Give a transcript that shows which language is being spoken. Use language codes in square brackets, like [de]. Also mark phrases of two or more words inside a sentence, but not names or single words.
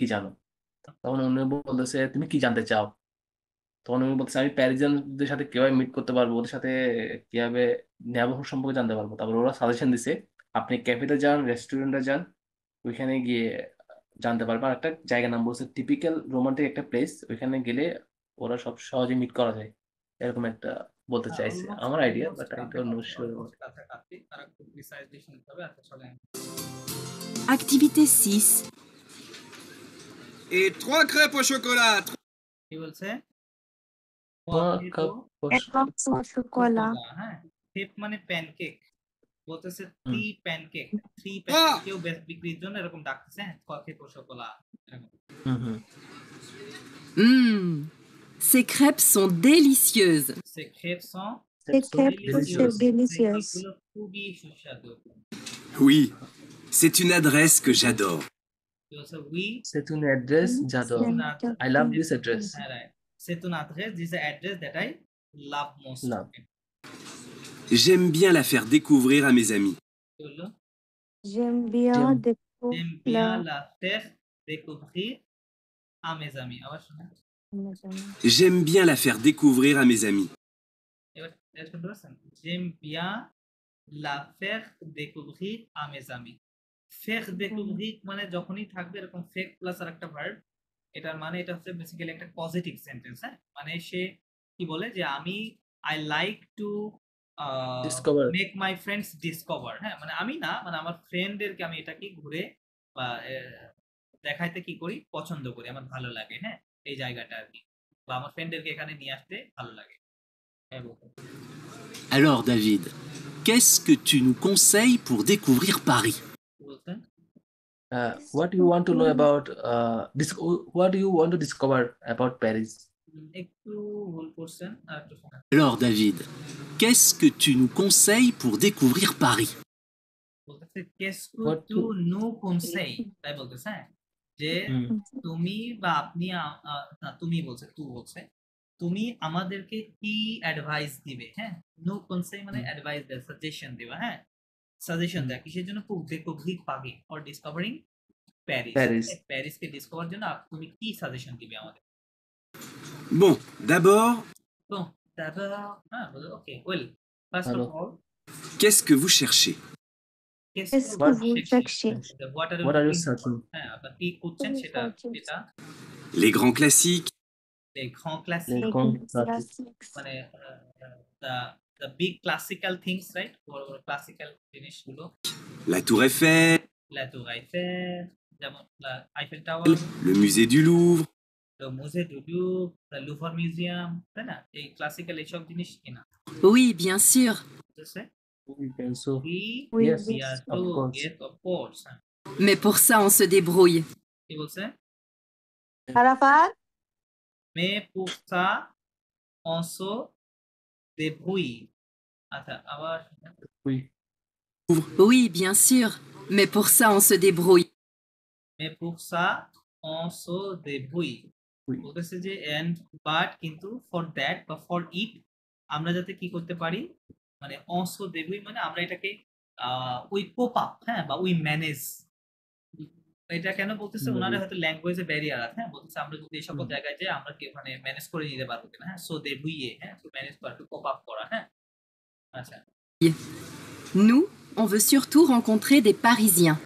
[bn] জানো তখন উনি বলতেছে তুমি কি জানতে চাও তখন উনি বলতেছে আমি প্যারিজিয়ানদের সাথে কিভাবে মিট করতে পারবো ওদের সাথে কিভাবে নেবর সম্পর্কে জানতে পারবো তারপর ওরা সাজেশন দিছে আপনি ক্যাফেতে যান রেস্টুরেন্টে যান ওইখানে গিয়ে জানতে পারবো আর একটা জায়গার নাম বলছে [en] typical romantic [bn] একটা প্লেস ওইখানে গেলে ওরা সব সহজে মিট করা যায় এরকম একটা বলতে চাইছে আমার আইডিয়া [en] but I don't know sure [bn] কাছাকাছি তারা খুব প্রিসাইজলি শুনতে হবে আচ্ছা চলেন [fr] Activité 6. Et 3 crêpes au chocolat. [bn] কি বলছে কাপ এক কাপ শোকলা হ্যাঁ টেপ মানে প্যানকেক বলতেছে হুম। 3 প্যানকেক 3 প্যানকেকেও বেস্ট বিক্রির জন্য এরকম ডাকতেছে কফি শোকলা এরকম হুম হুম [fr] Ces crêpes sont délicieuses. সে crêpes sont [bn] এই খেপটা ডেলিশিয়াস এগুলো খুবই সুস্বাদু [fr] Oui, c'est une adresse que j'adore. [bn] বলছে উই [fr] c'est une adresse j'adore [en] I love this address হ্যাঁ রাইট [fr] c'est une adresse [en] this is the address that I love most Love. [fr] J'aime bien la faire découvrir à mes amis. [bn] কি বললো [fr] j'aime bien দেখো j'aime bien la faire découvrir à mes amis [bn] আবার শোনা [fr] J'aime bien la faire découvrir à mes amis. [bn] এবার এটা বলছেন [fr] j'aime bien la faire découvrir à mes amis faire découvrir [bn] মানে যখনই থাকবে এরকম ফেক প্লাস আর একটা ভার্ব এটার মানে এটা হচ্ছে বেসিক্যালি একটা [en] positive sentence [bn] হ্যাঁ মানে সে কি বলে যে আমি [en] I like to Discover. make my friends discover [bn] হ্যাঁ মানে আমি না মানে আমার ফ্রেন্ডদেরকে আমি এটাকে ঘুরে বা দেখাইতে কি করি পছন্দ করি আমার ভালো লাগে হ্যাঁ এই জায়গাটা আর কি বা আমার ফ্রেন্ডদেরকে এখানে নিয়ে আসতে ভালো লাগে হ্যাঁ বলতে [fr] Alors David, qu'est-ce que tu nous conseilles pour découvrir Paris? [bn] বলতেন [en] what do you want to know about what do you want to discover about Paris [bn] একটু ভুল করছেন আর একটু শোনা [fr] Alors David, qu'est-ce que tu nous conseilles pour découvrir Paris? বলতেছে qu'est-ce que [en] What [fr] tu nous conseilles [bn] তাই বলতেছে হ্যাঁ যে তুমি বা আপনি না তুমি বলছে তুই বলছে তুমি আমাদেরকে কি অ্যাডভাইস দিবে হ্যাঁ [fr] nous conseille [bn] মানে অ্যাডভাইস দেয় সাজেশন দেবা হ্যাঁ সাজেশন দেয় কিসের জন্য [fr] pour découvrir Paris [en] or discovering [bn] Paris Paris. প্যারিসকে ডিসকভার জন্য তুমি কি সাজেশন দিবে আমাদের [fr] Bon, d'abord, [bn] তো তারপর হ্যাঁ বলো [en] okay well first Hello. of all [fr] qu'est-ce que vous cherchez? qu'est-ce Qu'est-ce que que vous vous cherchez? cherchez? [en] What are what are you looking for? searching [bn] হ্যাঁ আপনার কি খুঁজছেন সেটা এটা [fr] Les grands classiques, les grands classiques les [en] classics মানে the big classical things right [bn] বড় বড় [en] classical জিনিসগুলো [fr] la Tour Eiffel, la Tour Eiffel যেমন Eiffel Tower le musée du Louvre, le musée du Louvre [en] the Louvre Museum [bn] তাই না এই classical এইসব জিনিস কিনা [fr] Oui, bien sûr. [bn] বুঝছে [en] we can so we [fr] Oui, [en] yes yes of course yes of course হ্যাঁ। [fr] Mais pour ça, on se débrouille. [bn] কি বলছে আরাফাত [fr] mais pour ça on se débrouille [bn] আচ্ছা আবার [en] we [fr] Oui, bien sûr. Mais pour ça, on se débrouille. mais pour ça on se débrouille Oui. [bn] বলতেছে যে [en] and but [bn] কিন্তু [en] for that [bn] বা [en] for it [bn] আমরা যাতে কি করতে পারি মানে [fr] on se débrouille [bn] মানে আমরা এটাকে [en] we cope up [bn] হ্যাঁ বা [en] we manage [bn] এটা কেন বলতেছে ওনারা হয়তো [en] language barrier [bn] আছে হ্যাঁ বলতেছে আমরা যদি এই সকল জায়গায় যাই আমরা কি ওখানে ম্যানেজ করে নিতে পারবো কিনা হ্যাঁ সো débrouiller হ্যাঁ তো ম্যানেজ করা [en] cope up [bn] করা হ্যাঁ আচ্ছা [fr] Nous, on veut surtout rencontrer des Parisiens.